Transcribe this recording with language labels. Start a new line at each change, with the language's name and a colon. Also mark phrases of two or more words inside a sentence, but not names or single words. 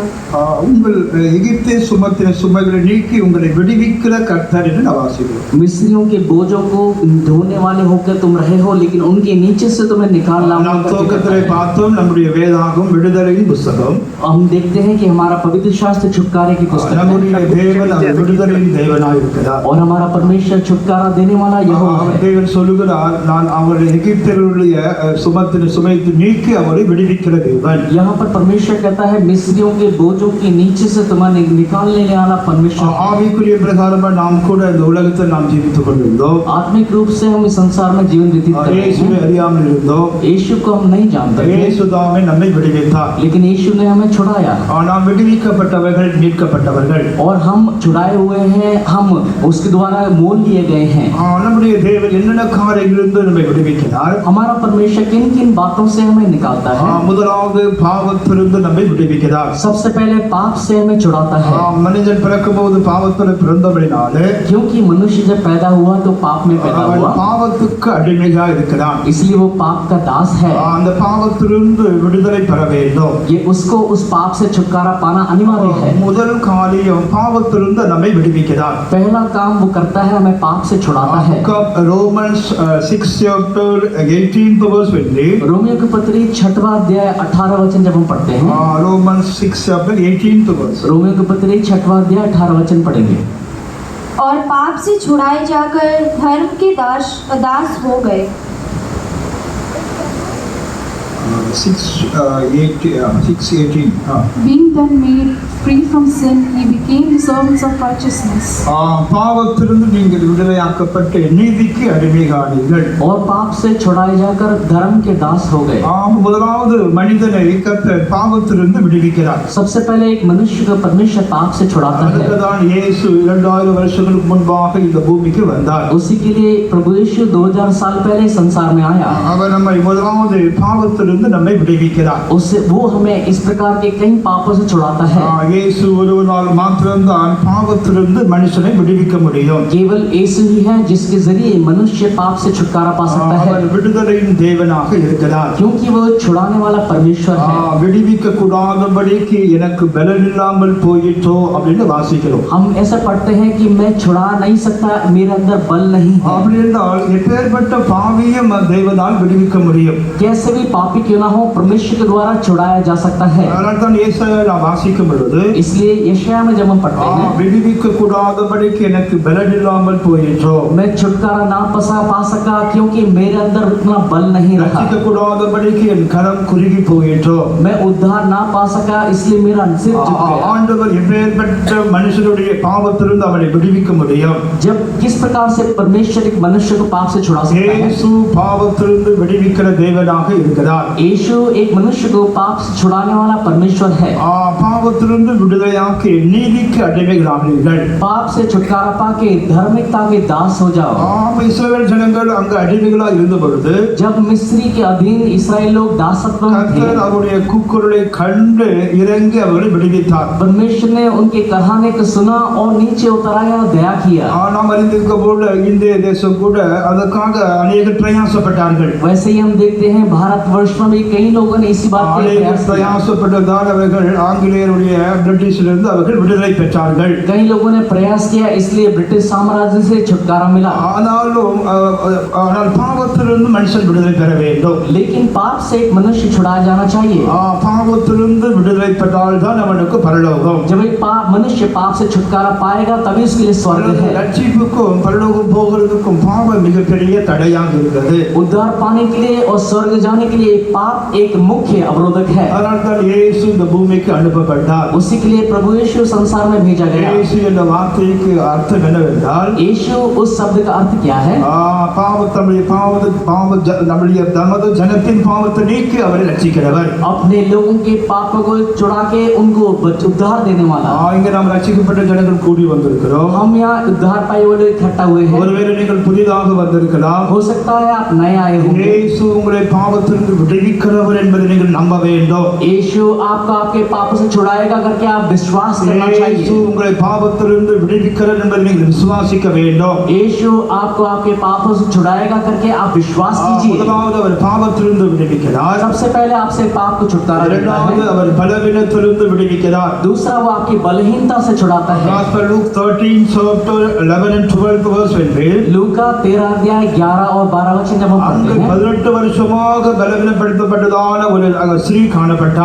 Tamil: உங்கள் எகிப்திய சுமத்தின சுமைகளை நீக்கி உங்களை விடுவிக்கிற கர்த்தர் என்று நாம் வாசிக்கிறோம்
Hindi: मिस्रियों के बोझों को ढोने वाले होकर तुम रहे हो लेकिन उनके नीचे से तुम्हें निकाल
Tamil: நாம் துவக்கத்திலே பார்த்தோம் நம்முடைய வேதாகம் விடுதலையின் புத்தகம்
Hindi: हम देखते हैं कि हमारा पवित्र शास्त्र छुटकारे की पुस्तक है
Tamil: நம்முடைய தேவன் அவர் விடுதலையின் தேவனாய் இருக்கிறார்
Hindi: और हमारा परमेश्वर छुटकारा देने वाला यहोवा है
Tamil: தேவன் சொல்லுகிறார் நான் அவருடைய எகிப்தியருடைய சுமத்தின சுமையை நீக்கி அவரை விடுவிக்கிற தேவன்
Hindi: यहाँ पर परमेश्वर कहता है मिस्रियों के बोझों के नीचे से तुम्हें निकालने वाला परमेश्वर
Tamil: ஆவிக்குரிய பிரகாரமா நாம் கூட இந்த உலகத்தில் நாம் ஜீவித்துக் கொண்டிருந்தோம்
Hindi: आत्मिक रूप से हम इस संसार में जीवन व्यतीत कर रहे
Tamil: இயேசுவை
Hindi: हैं
Tamil: அறியாமல் இருந்தோம்
Hindi: यीशु को हम नहीं जानते थे
Tamil: இயேசு தாமே நம்மை விடுவித்தார்
Hindi: लेकिन यीशु ने हमें छुड़ाया
Tamil: நாம் விடுவிக்கப்பட்டவர்கள் மீட்கப்பட்டவர்கள்
Hindi: और हम छुड़ाए हुए हैं हम उसके द्वारा मोल लिए गए हैं
Tamil: நம்முடைய தேவன் என்னென்ன காரியங்களிலிருந்து நம்மை விடுவிக்கிறார்
Hindi: हमारा परमेश्वर किन किन बातों से हमें निकालता है
Tamil: முதலாவது பாவத்திலிருந்து நம்மை விடுவிக்கிறார்
Hindi: सबसे पहले पाप से हमें छुड़ाता है
Tamil: மனிதன் பிறக்கும்போது பாவத்தில் பிறந்தபடினாலே
Hindi: क्योंकि मनुष्य जब पैदा हुआ तो पाप में पैदा
Tamil: அவன்
Hindi: हुआ
Tamil: பாவத்துக்கு அடிமையா இருக்கிறான்
Hindi: इसलिए वो पाप का दास है
Tamil: அந்த பாவத்திலிருந்து விடுதலை பெற வேண்டும்
Hindi: ये उसको उस पाप से छुटकारा पाना अनिवार्य है
Tamil: முதல் காரியம் பாவத்திலிருந்து நம்மை விடுவிக்கிறார்
Hindi: पहला काम वो करता है हमें पाप से छुड़ाता है
English: Romans 6 chapter 18th verse
Hindi: रोमियो की पत्री 6वां अध्याय 18 वचन जब हम पढ़ते हैं
English: Romans 6 chapter 18th verse
Hindi: रोमियो की पत्री 6वां अध्याय 18 वचन पढ़ेंगे और पाप से छुड़ाए जाकर धर्म के दास हो गए 6:18
English: Being then made free from sin, he became the servants of righteousness.
Tamil: பாவத்திலிருந்து நீங்கள் விடுதலையாக்கப்பட்டு நீதிக்கு அடிமையானீர்கள்.
Hindi: और पाप से छुड़ाए जाकर धर्म के दास हो गए.
Tamil: முதலாவது மனிதனை கர்த்தர் பாவத்திலிருந்து விடுவிக்கிறார்.
Hindi: सबसे पहले एक मनुष्य को परमेश्वर पाप से छुड़ाता है.
Tamil: அதுதான் இயேசு 2000 வருஷங்களுக்கு முன்பாக இந்த பூமிக்கு வந்தார்.
Hindi: उसी के लिए प्रभु यीशु 2000 साल पहले संसार में आया.
Tamil: அவர் நம்மை முதலாவது பாவத்திலிருந்து நம்மை விடுவிக்கிறார்.
Hindi: उससे वो हमें इस प्रकार के कई पापों से छुड़ाता है.
Tamil: இயேசு ஒருவரால் மாத்திரம்தான் பாவத்திலிருந்து மனுஷனை விடுவிக்க முடியும்.
Hindi: केवल यीशु ही है जिसके जरिए मनुष्य पाप से छुटकारा पा सकता है.
Tamil: அவர் விடுதலையின் தேவனாக இருக்கிறார்.
Hindi: क्योंकि वो छुड़ाने वाला परमेश्वर है.
Tamil: விடுவிக்க கூடாதபடிக்கு எனக்கு பலன் இல்லாமல் போயிட்டோ அப்படின்னு வாசிக்கிறோம்.
Hindi: हम ऐसा पढ़ते हैं कि मैं छुड़ा नहीं सकता, मेरे अंदर बल नहीं है.
Tamil: அப்படி என்றால் எப்பேற்பட்ட பாவியும் தேவனால் விடுவிக்க முடியும்.
Hindi: कैसे भी पापी क्यों ना हो, परमेश्वर के द्वारा छुड़ाया जा सकता है.
Tamil: அதனால் தான் ஏசாயால வாசிக்கும் பொழுது
Hindi: इसलिए यशायाह में जब हम पढ़ते हैं,
Tamil: விடுவிக்க கூடாதபடிக்கு எனக்கு பலன் இல்லாமல் போயிட்டோ,
Hindi: मैं छुटकारा ना पा सका क्योंकि मेरे अंदर उतना बल नहीं रहा.
Tamil: ரட்சிக்க கூடாதபடிக்கு என் கரம் குறுகி போயிட்டோ,
Hindi: मैं उद्धार ना पा सका इसलिए मेरा सिर झुक गया.
Tamil: ஆண்டவர் எப்பேற்பட்ட மனுஷனுடைய பாவத்திலிருந்து அவனை விடுவிக்க முடியும்.
Hindi: जब किस प्रकार से परमेश्वर एक मनुष्य को पाप से छुड़ा सकता है.
Tamil: இயேசு பாவத்திலிருந்து விடுவிக்கிற தேவனாக இருக்கிறார்.
Hindi: यीशु एक मनुष्य को पाप से छुड़ाने वाला परमेश्वर है.
Tamil: பாவத்திலிருந்து விடுதலையாக்கி நீதிக்கு அடிமைகளானீர்கள்.
Hindi: पाप से छुटकारा पाके धार्मिकता के दास हो जाओ.
Tamil: இஸ்ரவேல் ஜனங்கள் அங்கு அடிமைகளாக இருந்த பொழுது
Hindi: जब मिस्री के अधीन इस्राएल लोग दासत्व में थे,
Tamil: கர்த்தர் அவருடைய கூக்குரலை கண்டு இறங்கி அவர்களை விடுவித்தார்.
Hindi: परमेश्वर ने उनके कहने को सुना और नीचे उतर आया, दया किया.
Tamil: நாம் அறிந்திருக்க போல இந்திய தேசம் கூட அதற்காக அநேகர் பிரயாசப்பட்டார்கள்.
Hindi: वैसे ही हम देखते हैं भारत वर्ष में भी कई लोगों ने इसी बात के लिए
Tamil: அநேகர்
Hindi: प्रयास किया.
Tamil: பிரயாசப்பட்டதால் அவர்கள் ஆங்கிலேயருடைய பிரிட்டிஷிலிருந்து அவர்கள் விடுதலை பெற்றார்கள்.
Hindi: कई लोगों ने प्रयास किया, इसलिए ब्रिटिश साम्राज्य से छुटकारा मिला.
Tamil: ஆனால் பாவத்திலிருந்து மனுஷன் விடுதலை பெற வேண்டும்.
Hindi: लेकिन पाप से एक मनुष्य छुड़ाया जाना चाहिए.
Tamil: பாவத்திலிருந்து விடுதலை பெற்றால் தான் அவனுக்கு பரலோகம்.
Hindi: जब एक मनुष्य पाप से छुटकारा पाएगा तभी उसके लिए स्वर्ग है.
Tamil: ரட்சிப்புக்கும் பரலோகம் போகிறதுக்கும் பாவம் மிகப்பெரிய தடையாக இருக்கிறது.
Hindi: उद्धार पाने के लिए और स्वर्ग जाने के लिए पाप एक मुख्य अवरोधक है.
Tamil: அதனால் தான் இயேசு இந்த பூமிக்கு அனுப்பப்பட்டார்.
Hindi: उसी के लिए प्रभु यीशु संसार में भेजा गया.
Tamil: இயேசு என்ற வார்த்தைக்கு அர்த்தம் என்னவென்றால்,
Hindi: यीशु उस शब्द का अर्थ क्या है?
Tamil: நம்முடைய நமது ஜனத்தின் பாவத்தை நீக்கி அவரை ரட்சிக்கிறவர்.
Hindi: अपने लोगों के पापों को छुड़ा के उनको उद्धार देने वाला.
Tamil: இங்க நாம் ரட்சிக்கப்பட்ட ஜனங்கள் கூடி வந்திருக்கிறோம்.
Hindi: हम यहाँ उद्धार पाए हुए लोग इकट्ठा हुए हैं.
Tamil: ஒருவேளை நீங்கள் புதிதாக வந்திருக்கலாம்.
Hindi: हो सकता है आप नए आए होंगे.
Tamil: இயேசு உங்களை பாவத்திலிருந்து விடுவிக்கிறவர் என்பதை நீங்கள் நம்ப வேண்டும்.
Hindi: यीशु आपको आपके पापों से छुड़ाएगा करके आप विश्वास करना
Tamil: இயேசு
Hindi: चाहिए.
Tamil: உங்களை பாவத்திலிருந்து விடுவிக்கிறார் என்பதை நீங்கள் விசுவாசிக்க வேண்டும்.
Hindi: यीशु आपको आपके पापों से छुड़ाएगा करके आप विश्वास कीजिए.
Tamil: முதலாவது அவர் பாவத்திலிருந்து விடுவிக்கிறார்.
Hindi: सबसे पहले आपसे पाप को छुटकारा देता
Tamil: இரண்டாவது
Hindi: है.
Tamil: அவர் பலவீனத்திலிருந்து விடுவிக்கிறார்.
Hindi: दूसरा वो आपकी बलहीनता से छुड़ाता है.
English: Gospel Luke 13 chapter 11 and 12 verse when read,
Hindi: लूका 13 अध्याय 11 और 12 वचन जब हम
Tamil: அங்கு
Hindi: पढ़ते हैं,
Tamil: 18 வருஷமாக பலவீனப்படுத்தப்பட்டதான ஒரு ஸ்திரீ காணப்பட்டார்.